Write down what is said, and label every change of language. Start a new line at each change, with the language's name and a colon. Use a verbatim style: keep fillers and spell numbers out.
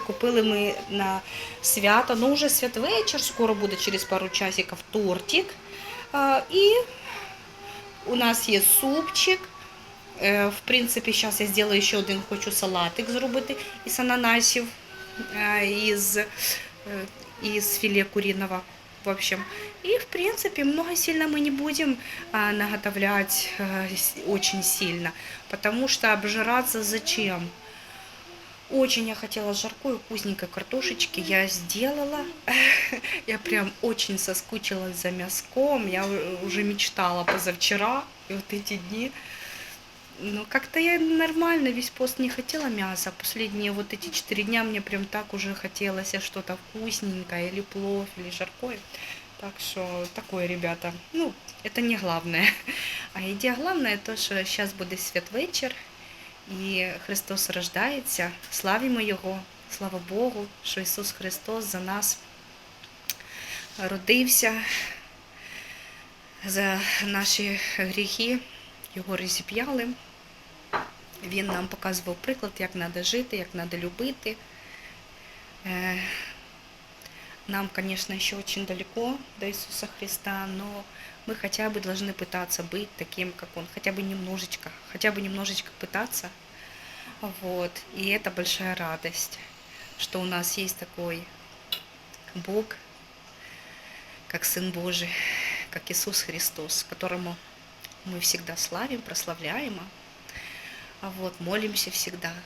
Ukrainian: Купили ми на свято. Ну, вже святвечір, скоро буде через пару часиків тортик. А, І у нас є супчик. Е, В принципі, зараз я зроблю ще один, хочу салатик зробити із ананасів, е, із е,
Russian: из филе куриного. В общем, и в принципе много сильно мы не будем а, наготовлять а, с- очень сильно, потому что обжираться зачем? Очень я хотела жаркое, вкусненькой картошечки. Я сделала. Я прям очень соскучилась за мяском. Я у- уже мечтала позавчера и вот эти дни. Ну, как-то я нормально весь пост не хотела мяса. Последние вот эти четыре дня мне прям так уже хотелось а что-то вкусненькое, или плов, или жаркое. Так что такое, ребята. Ну, это не главное. А идея главная то,
Ukrainian: що зараз буде святвечір, і Христос рождається. Славімо Його, слава Богу, що Ісус Христос за нас родився, за наші гріхи Його розіп'яли. Він нам показував приклад, як треба жити, як треба любити.
Russian: Е, Нам, конечно, еще очень далеко до Иисуса Христа, но мы хотя бы должны пытаться быть таким, как Он, хотя бы немножечко, хотя бы немножечко пытаться. Вот. И это большая радость, что у нас есть такой Бог, как Сын Божий, как Иисус Христос, которому мы всегда славим, прославляем, а вот, молимся всегда.